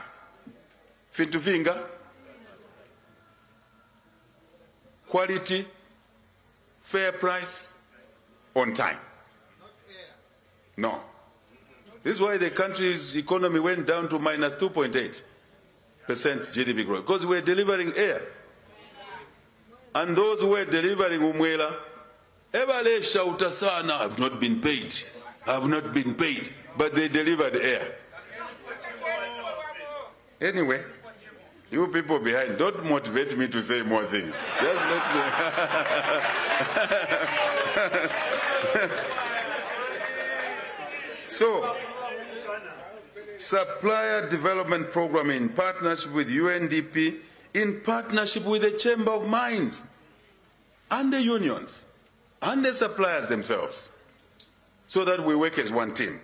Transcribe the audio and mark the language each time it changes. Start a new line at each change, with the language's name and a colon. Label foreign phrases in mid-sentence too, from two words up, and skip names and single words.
English: Fin to finger, quality, fair price, on time. No. This is why the country's economy went down to minus 2.8% GDP growth, because we're delivering air. And those who were delivering
Bemba: umwela, Ebale shouta sana,
English: I've not been paid. I've not been paid. But they delivered air. Anyway, you people behind, don't motivate me to say more things. Just let me. So, supplier development program in partnership with UNDP, in partnership with the Chamber of Mines and the unions and the suppliers themselves, so that we work as one team.